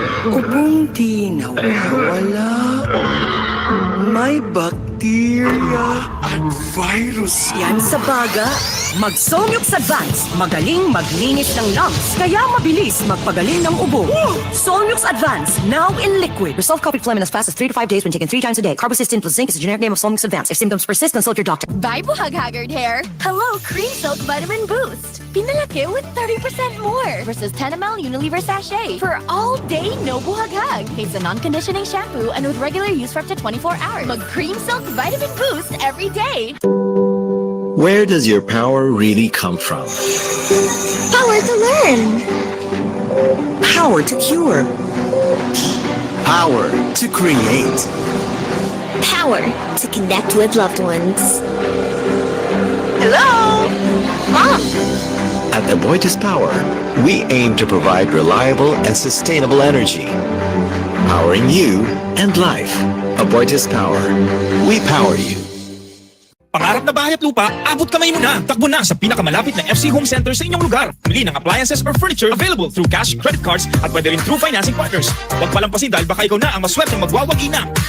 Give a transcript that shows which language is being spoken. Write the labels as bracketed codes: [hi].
[tl] Ubong di nawawala. May bakterya at virus yan sa baga. Mag-Solmux Advance. Magaling maglinis ng lungs. Kaya mabilis magpagaling ng ubo. [en] Solmux Advance. Now in liquid. Resolve coffee phlegm in as fast as 3 to 5 days when taken 3 times a day. Carbocysteine plus zinc is the generic name of Solmux Advance. If symptoms persist, consult your doctor. Bye, buhag-haggard hair! Hello, Cream Silk Vitamin Boost! Pinalaki with 30% more versus 10 ml Unilever sachet for all day no buhag-hag. It's a non-conditioning shampoo and with regular use for up to 24 hours. Mag Cream Silk Vitamin Boost every day. Where does your power really come from? Power to learn. Power to cure. Power to create. Power to connect with loved ones. Hello? Mom! At Aboitiz Power, we aim to provide reliable and sustainable energy. Powering you and life. Aboitiz Power. We power you. [tl] Pangarap na bahay at lupa, abot kamay mo na! Takbo na sa pinakamalapit na FC Home Center sa inyong lugar. [en] Bili ng appliances or furniture available through cash, credit cards, [tl] at pwede rin [en] through financing partners. [tl] Huwag palampasin dahil baka ikaw na ang maswerteng magwawagi na.